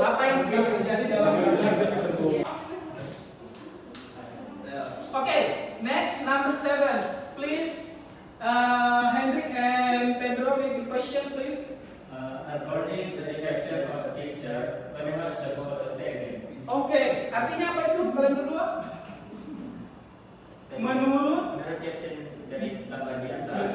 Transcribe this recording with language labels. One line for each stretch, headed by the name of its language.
Indonesian: Apa yang sedang terjadi dalam gambar tersebut?
English: Okay, next number 7. Please, Hendrik and Pedro read the question, please. According to the caption of the picture, when was the photo taken?
Indonesian: Oke, artinya apa itu kalian berdua? Menurut caption dari gambar di atas,